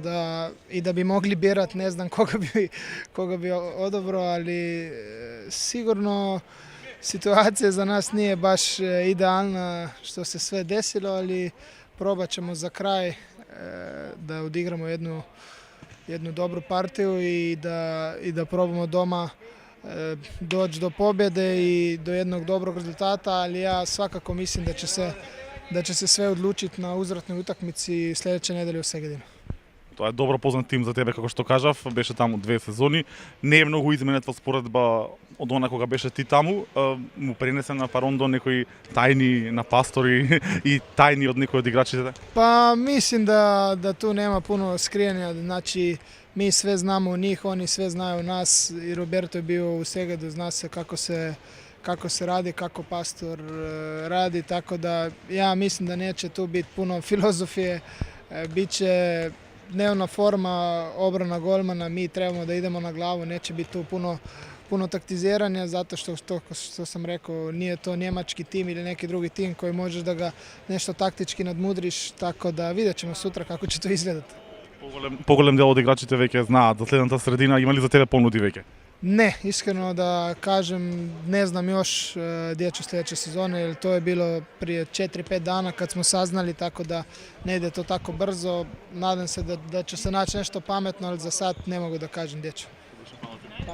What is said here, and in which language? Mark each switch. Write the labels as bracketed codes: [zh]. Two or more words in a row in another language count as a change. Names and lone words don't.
[hr] da i da bi mogli birati, ne znam koga bi odabrao, ali sigurno situacija za nas nije baš idealna što se sve desilo, ali probat ćemo za kraj da odigramo jednu dobru partiju i da probamo doma doći do pobjede i do jednog dobrog rezultata, ali ja svakako mislim da će se sve odlučiti na uzvratnoj utakmici sljedeće nedelje u Segedinu. [mk] Тоа е добро познат тим за тебе, како што кажав, беше таму 2 сезони. Не е многу изменет во споредба од она кога беше ти таму. Му пренесе на Парондо некои тајни на Пастори и тајни од некои од играчите? [hr] Pa mislim da tu nema puno skrijenja, znači mi sve znamo u njih, oni sve znaju nas i Roberto je bio u Segedu, zna se kako se radi, kako Pastor radi, tako da ja mislim da neće tu biti puno filozofije, bit će dnevna forma, obrana golmana, mi trebamo da idemo na glavu, neće biti tu puno taktiziranja, zato što sam rekao, nije to njemački tim ili neki drugi tim koji možeš da ga nešto taktički nadmudriš, tako da vidjet ćemo sutra kako će to izgledati. [mk] Поголем дел од играчите веќе знаат за следната средина, има ли за тебе понуди веќе? [hr] Ne, iskreno da kažem, ne znam još gdje ću sljedeće sezone, jer to je bilo prije 4-5 dana kad smo saznali, tako da ne ide to tako brzo. Nadam se da će se naći nešto pametno, ali za sad ne mogu da kažem gdje ću.